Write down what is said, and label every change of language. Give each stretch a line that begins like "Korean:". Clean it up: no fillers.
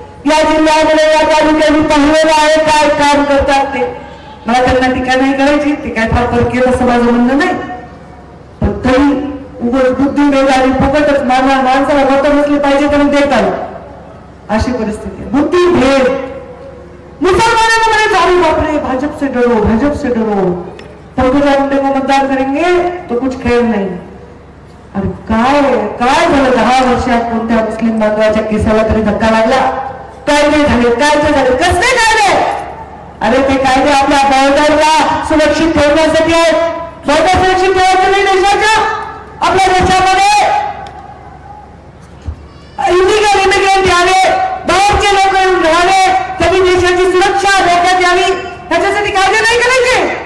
Marathi: या जिल्ह्यामध्ये या तालुक्याने पाहिलेलं आहे काय काम करतात ते. मला त्यांना टीका नाही करायची, ते काय फार परकीय असं माझं म्हणणं नाही. पण तरी उगाच बुद्धिभेद आणि फुकटच माणसाला मत नसली पाहिजे तर देतात, अशी परिस्थिती आहे. बुद्धिभेद.
Hindi: मुसलमानों ने जारी
Marathi: बापरे
Hindi: भाजप से डरो, भाजप से डरो, पंकजा मुंडे को मतदान करेंगे तो कुछ खैर नहीं.
Marathi: अरे काय काय झालं? 10 वर्षात कोणत्या मुस्लिम बांधवाच्या केसाला तरी धक्का लागला? कायदे झाले, कायदे झाले, कसले कायदे? अरे ते कायदे आपल्या बॉर्डरला सुरक्षित ठेवण्यासाठी आहेत. बॉर्डर सुरक्षित ठेवायचं नाही देशाच्या. आपल्या देशामध्ये इलिगल इमिग्रेंट यावे, बाहेरचे लोक येऊन राहावे, त्यांनी देशाची सुरक्षा धोक्यात यावी, ह्याच्यासाठी कायदे नाही करायचे.